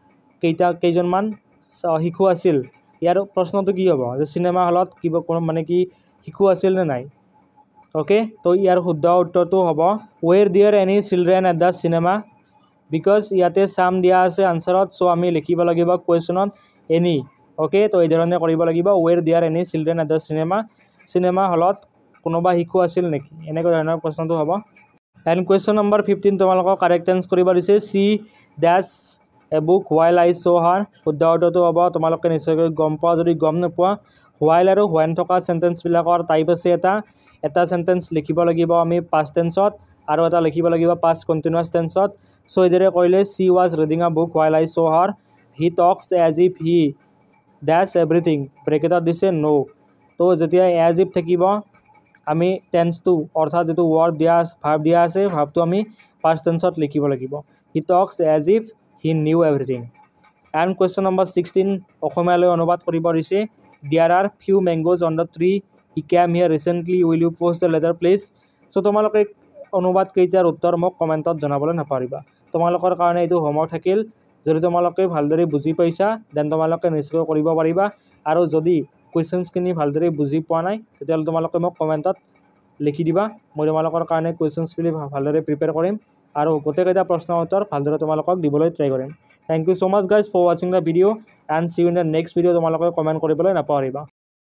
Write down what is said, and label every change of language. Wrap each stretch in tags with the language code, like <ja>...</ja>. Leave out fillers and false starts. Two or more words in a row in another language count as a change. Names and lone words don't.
<as>কেইজনমান শিশু আছিল ইয়াৰ প্ৰশ্নটো কি হ'ব যে সিনেমা হলত কিবা কোন মানে কি শিশু আছিল নে নাই ওকে তো ইয়াৰ শুদ্ধ উত্তৰটো হ'ব</as> <en>were there any children at the cinema</en> <as>বিকজ ইয়াতে সাম দিয়া আছে আনসাৰত সো আমি লিখিব লাগিব কোৱেশ্চনত এনি ওকে তো এই ধৰণে কৰিব লাগিব</as> <en>were there any children at the</en> <as>সিনেমা হলত কোনোবা শিশু আছিল নেকি এনেকৈ ধৰণৰ প্ৰশ্নটো হ'ব</as> <en>and question number 15</en> <as>তোমালোকক</as> <en>correct answer</en> <as>কৰিব দিছে</as> <en>she dash a book while I saw her</en> <as>শুদ্ধ উত্তৰটো হ'ব তোমালোকে নিশ্চয়কৈ গম পোৱা যদি গম নোপোৱা while আৰু when থকা সেন্টেন্স বিলাকৰ টাইপ আছে এটা সেন্টেন্স লিখিব লাগিব আমি</as> <en>past tense</en> <as>ত আৰু এটা লিখিব লাগিব</as> <en>past continuous tense</en> <as>ত সো এদৰে কৰিলে</as> <en>she was reading a book while I saw her he talks as if he</en> <as>dash everything ব্ৰেকেটত দিছে no তো যেতিয়া</as> <en>as if</en> <as>থাকিব আমি টেন্সটো অৰ্থাৎ যেটো ওয়ার্ড দিয়া ভার্ব দিয়া আছে ভার্বটো আমি</as> <en>past tense</en> <as>ত লিখিব লাগিব</as> <en>he talks as if he knew everything and question number 16</en> <as>অসমীয়ালৈ অনুবাদ কৰিব দিছে</as> <en>there are few mangoes on the tree he came here recently will you post the letter please</en> <as>so তোমালোকে অনুবাদ কেইটাৰ উত্তৰ মোক কমেন্টত জনাবলৈ নাপাৰিবা তোমালোকৰ কাৰণে এইটো হোমৱৰ্ক থাকিল যদি তোমালোকে ভালদৰে বুজি পাইছা দেন তোমালোকে নিশ্চয় কৰিব পাৰিবা আৰু যদি কোৱেশ্চনছ খিনি ভালদৰে বুজি পোৱা নাই তেতিয়াহ'লে তোমালোকে মোক কমেন্টত লিখি দিবা মই তোমালোকৰ কাৰণে কোৱেশ্চনছ খিনি ভালদৰে প্ৰিপেয়াৰ কৰিম আৰু গোটেইকেইটা প্ৰশ্নৰ উত্তৰ ভালদৰে তোমালোকক দিবলৈ ট্ৰাই কৰিম</as> <en>thank you so much guys for watching the video and see you in the next video'</en> <as>তোমালোকে কমেণ্ট কৰিবলৈ নাপাহৰিবা</as>